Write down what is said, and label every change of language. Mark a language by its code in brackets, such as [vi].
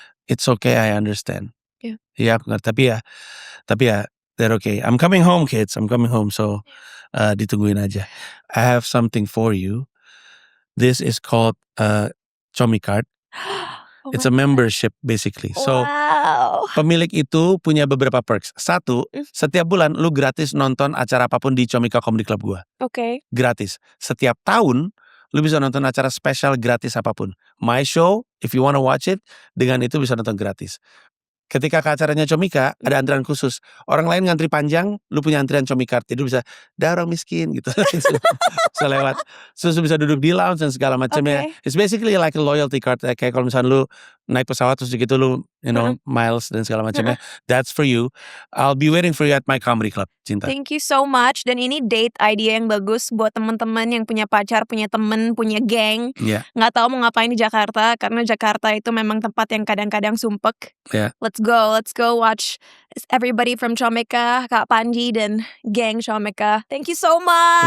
[en] It's okay, I understand. [id] Iya, aku ngerti. Tapi ya, [en] they're okay. I'm coming home, kids. I'm coming home. So, [id] ditungguin aja. [en] I have something for you. This is called Chomicard. It's a membership basically. [id] So, pemilik itu punya beberapa perks. Satu, setiap bulan lu gratis nonton acara apapun di Comika Comedy Club gua. [en] Okay. [id] Gratis. Setiap tahun lu bisa nonton acara spesial gratis apapun. [en] My show, if you wanna watch it, [id] dengan itu bisa nonton gratis. Ketika ke acaranya Comika, ada antrian khusus. Orang lain ngantri panjang, lu punya antrian Comicard. Jadi lu bisa, orang miskin gitu. Bisa lewat. Terus lu bisa duduk di lounge dan segala macamnya. [en] It's basically like a loyalty card. [id] Kayak kalau misalnya lu naik pesawat terus gitu lu, miles dan segala macamnya. [en] That's for you. I'll be waiting for you at my comedy club, Cinta. Thank you so much. [id] Dan ini date idea yang bagus buat teman-teman yang punya pacar, punya temen, punya geng. Nggak tahu mau ngapain di Jakarta. Karena Jakarta itu memang tempat yang kadang-kadang sumpek. [en] Let's go watch everybody from Comika, Kak Panji dan geng Comika. Thank you so much.